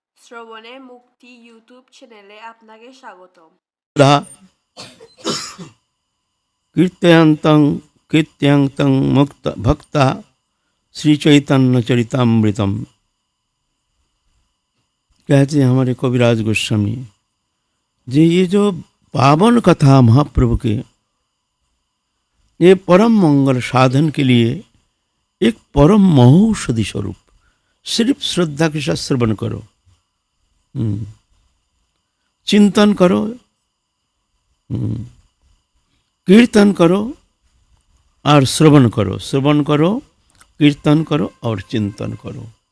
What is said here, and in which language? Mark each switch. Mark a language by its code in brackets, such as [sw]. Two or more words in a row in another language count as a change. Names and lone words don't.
[bn] শ্রবণে মুক্তি ইউটিউব চ্যানেলে আপনাকে স্বাগতম। [sa] धा कीर्तयन्तं कीर्तयन्तं मुक्त भक्ता श्री चैतन्य चरितामृतम। [hi] कहते हैं हमारे कविराज गोस्वामी जी, ये जो पावन कथा महाप्रभु के, ये परम मंगल साधन के लिए एक परम महौषधि स्वरूप। सिर्फ श्रद्धा के साथ श्रवण करो, चिंतन करो, कीर्तन करो और श्रवण करो, श्रवण करो, कीर्तन करो और चिंतन करो।